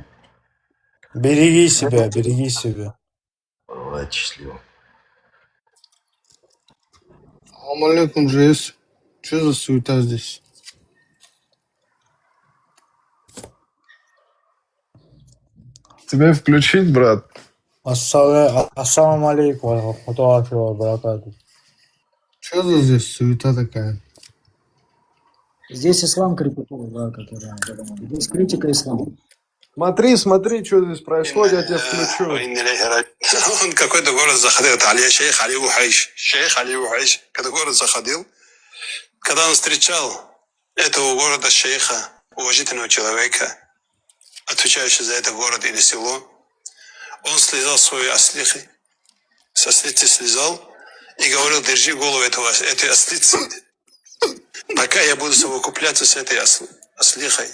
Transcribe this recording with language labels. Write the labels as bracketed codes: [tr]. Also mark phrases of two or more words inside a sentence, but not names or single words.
[ru] Береги себя. Давайте, счастливо. [ar] سلام عليكم, ЖС. [ru] Что за суета здесь? Тебя включить, брат? [ar] السلام عليكم، رحمة الله وبركاته. [ru] Что за здесь суета такая? Здесь ислам критикует, да, здесь критика ислама. Смотри, что здесь происходит, я тебя включу. Он какой-то город заходил, это шейх Али Ухайш, когда город заходил, когда он встречал этого города шейха, уважительного человека, отвечающего за этот город или село, он слезал свои аслихи со ослицы слезал и говорил, держи голову этой ослицы, пока я буду совокупляться с этой ослихой.